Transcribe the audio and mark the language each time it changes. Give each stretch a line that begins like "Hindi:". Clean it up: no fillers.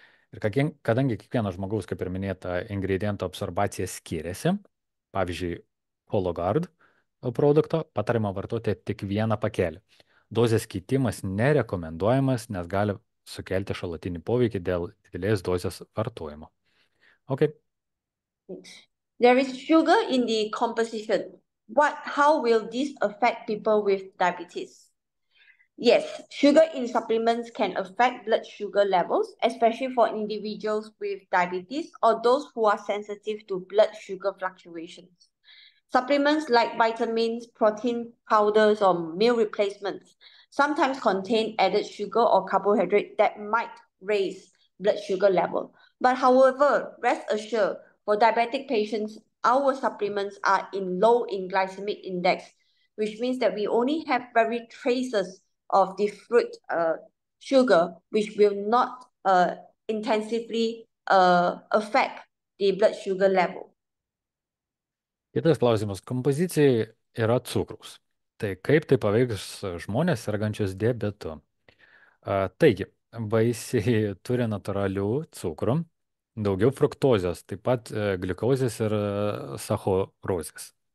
Lithuanian: Ir kadangi kiekvieno žmogaus, kaip ir minėta, ingrediento absorbacija skiriasi, pavyzdžiui, Hologard produkto patariama vartoti tik vieną pakelį. Dozės keitimas nerekomenduojamas, nes gali sukelti šalutinį poveikį dėl didelės dozės vartojimo.
English: Okay. There is sugar in the composition. How will this affect people with diabetes? Yes, sugar in supplements can affect blood sugar levels, especially for individuals with diabetes or those who are sensitive to blood sugar fluctuations. Supplements like vitamins, protein powders, or meal replacements sometimes contain added sugar or carbohydrate that might raise blood sugar level. But however, rest assured, for diabetic patients, our supplements are low in glycemic index, which means that we only have very traces of the fruit sugar, which will not intensively affect the blood sugar level.
Lithuanian: Kitas klausimas. Kompozicijai yra cukraus. Tai kaip tai paveiks žmonės sergančius diabetu? Taigi, vaisiai turi natūralių cukrų, daugiau fruktozės, taip pat gliukozės ir sacharozės.